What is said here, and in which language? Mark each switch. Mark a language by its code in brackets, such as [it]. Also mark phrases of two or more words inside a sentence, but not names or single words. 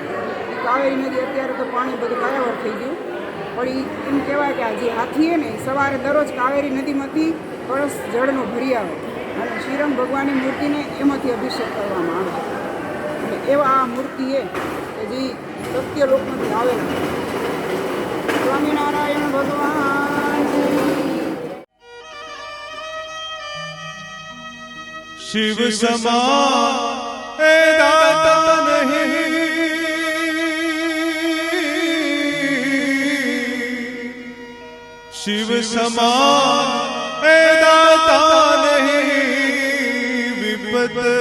[gu] એ કાવેરી નદી અત્યારે તો પાણી બધું કાયાવર થઈ ગયું, પણ એમ કહેવાય કે આ જે હાથી ને સવારે દરરોજ કાવેરી નદીમાંથી કળશ જળનો ભરી આવે અને શ્રીરંગ ભગવાનની મૂર્તિને એમાંથી અભિષેક કરવામાં આવે અને એવા આ મૂર્તિ કે જે સત્યલોકમાંથી આવેલા. સ્વામિનારાયણ ભગવાન. [hi] शिव समान ए दाता नहीं, शिव समान ए दाता नहीं, विपत